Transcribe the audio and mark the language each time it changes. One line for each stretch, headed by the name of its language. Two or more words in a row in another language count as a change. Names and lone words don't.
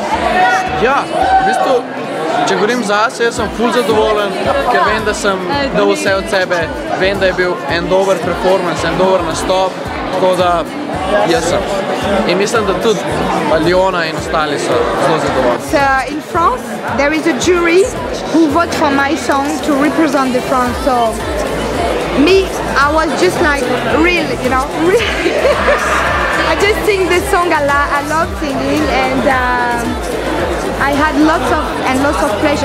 Slovenian: Ja, v bistvu, če govorim zase, jaz sem ful zadovoljen, ker vem, da sem dal vse od sebe, vem, da je bil en dober performance, en dober nastop, tako da jaz sem. In mislim, da tudi Aljona in ostali so zelo zadovoljni.
English: In France, there is a jury who vote for my song to represent the France. So me, I was just like really, you know, really. I just sing this song I love singing, and I had lots of pleasure.